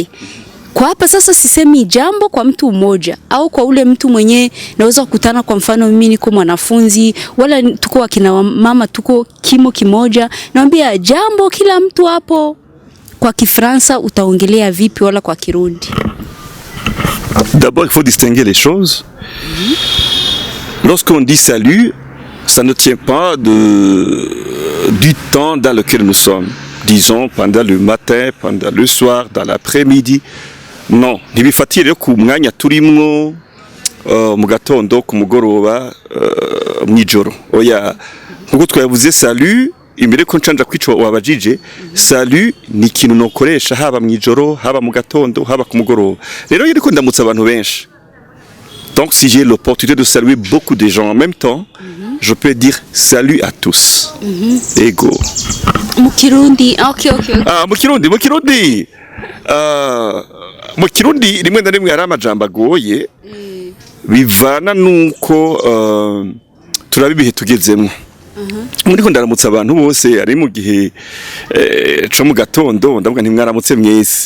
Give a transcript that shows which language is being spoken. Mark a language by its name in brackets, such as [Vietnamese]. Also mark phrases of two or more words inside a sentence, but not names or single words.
[Swahili] Kwa hapa sasa sisemi jambo kwa mtu mmoja au kwa ule mtu mwenye naweza kukutana, kwa mfano mimi niko mwanafunzi wala tuko akina mama tuko kimo kimoja, naambia jambo kila mtu hapo. Kwa Kifaransa utaongelea vipi wala kwa Kirundi? [French] D'abord il faut distinguer les choses. Lorsqu'on dit salut, ça ne tient pas du temps dans lequel nous sommes. Disons, pendant le matin, pendant le soir, dans l'après-midi. Non, [Rundi] ntibifatire ku mwanya turimwo mu gatondo ku mugoroba mwijoro. Oya, nkuko twavuze salut, imbere ko ncanja kwico wabajije, salut ni ikintu nokoresha haba mwijoro, haba mu gatondo, haba ku mugoroba. Rero yiriko ndamutsa abantu benshi. [French] Donc si j'ai l'opportunité de saluer beaucoup de gens en même temps, je peux dire salut à tous. [Rundi] Ego. Mu Kirundi, okay. Ah, mu Kirundi rimwe na rimwe hari amajambo agoye bivana nuko turabibihe tugezemo. Muriko ndaramutsa abantu bose ari mu gihe co mu gatondo ndavuga nti mwaramutse mwese.